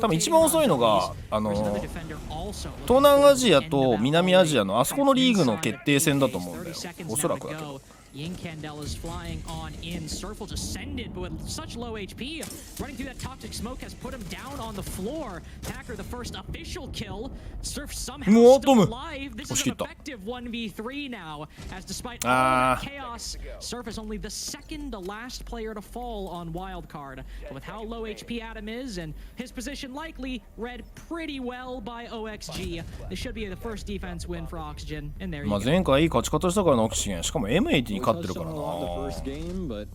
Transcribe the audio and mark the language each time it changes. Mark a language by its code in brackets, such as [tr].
[ja] 多分一番遅いのが東南アジアと南アジアのあそこのリーグの決定戦だと思うんだよ、おそらくだけど。 [en] Yin Candela's flying on in. Surf'll just send it, but with such low HP, running through that toxic smoke has put him down on the floor. Packer, the first official kill. Surf somehow still alive. This is an effective 1v3 now, as despite all the chaos, Surf is only the second to last player to fall on Wildcard. But with how low HP Adam is, and his position likely read pretty well by OXG, this should be the first defense win for Oxygen. And there you go. [ja] 前回いい勝ち方したからのオキシゲン、しかも M80 に勝ってるからな。